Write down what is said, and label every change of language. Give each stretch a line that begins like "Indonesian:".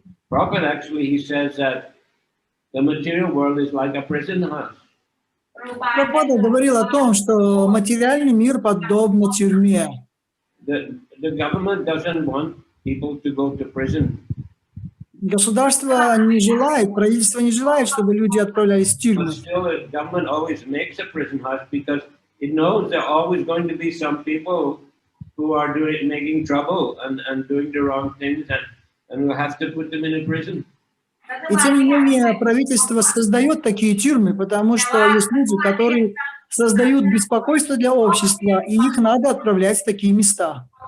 English: Prabhupada actually, he says that the material world is like a prison house.
Russian: Прабхупада говорил о том, что материальный мир подобно тюрьме.
English: The government doesn't want people to go to prison.
Russian: Государство не желает, правительство не желает, чтобы люди отправлялись в тюрьму.
English: But still, the government always makes a prison house because it knows there are always going to be some people who are making trouble and doing the wrong things, and we'll have to put them in a prison.
Russian: И тем не менее правительство создает такие тюрьмы, потому что есть люди, которые создают беспокойство для общества, и их надо отправлять в такие места.